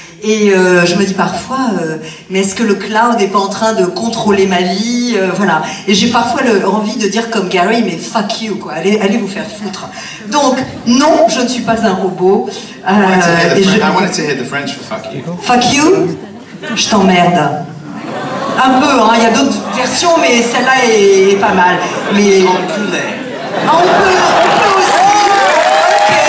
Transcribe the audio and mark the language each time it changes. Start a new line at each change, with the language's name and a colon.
French: Et je me dis parfois, mais est-ce que le cloud n'est pas en train de contrôler ma vie? Voilà. Et j'ai parfois envie de dire comme Gary, mais
English: fuck you,
French: quoi. Allez vous faire foutre. Donc, non, je ne suis pas un robot.
English: I wanted to hear the French for fuck you. Fuck you?
French: Je t'emmerde. Un peu, hein. Il y a d'autres versions, mais celle-là est pas mal. Mais... Ah, on peut aussi.